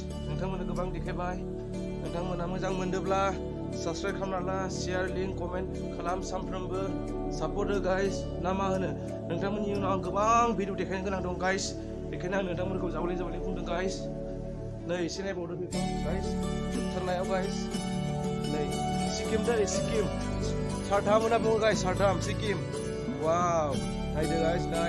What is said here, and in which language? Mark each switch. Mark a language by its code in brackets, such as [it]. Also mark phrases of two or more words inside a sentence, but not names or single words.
[brx] नोंथांमोननो गोबां देखायबाय. नोंथांमोना मोजां मोनदोंब्ला subscribe खालामना ला, [en] share, link, comment [brx] खालाम सानफ्रोमबो support हो guys. ना मा होनो? नोंथांमोननि उनाव आं गोबां भिडिअ देखायनो गोनां दं guys. बेखायनो आं नोंथांमोनखौ जावले बुंदों guys. नै एसे नायबावदो बेखौ guys. जोबथारनायाव guys. नै सिक्किम दै सिक्किम. Char Dham होनना बुङो guys, Char Dham सिक्किम. Wow, नायदो guys, नाय.